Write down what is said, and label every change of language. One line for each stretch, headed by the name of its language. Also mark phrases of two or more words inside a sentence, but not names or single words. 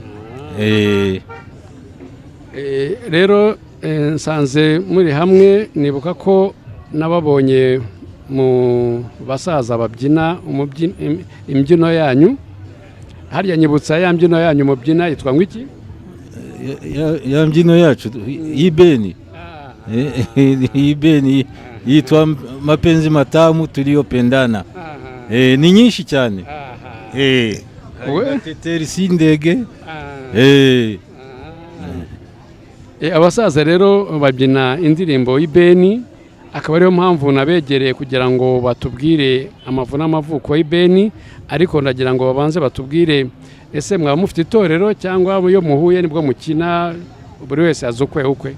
Kinyarwanda: Rero nsanze muri hamwe nibuka ko nababonye mu basaza babyina imbyino yanyu. Harya nyibutsa ya mbyino yanyu mubyina yitwa ngo iki? Ya mbyino yacu y'ibeni. Ibeni yitwa
Swahili: mapenzi matamu tuliyopendana.
Kinyarwanda: Ni nyinshi cyane. Teteri sindege. Abasaza rero babyina indirimbo y'ibeni, akaba ariyo mpamvu nabegereye kugira ngo batubwire amavu n'amavuko y'ibeni, ariko ndagira ngo babanze batubwire ese mwaba mufite itorero cyangwa iyo muhuye nibwo mukina buri wese azi ukwe?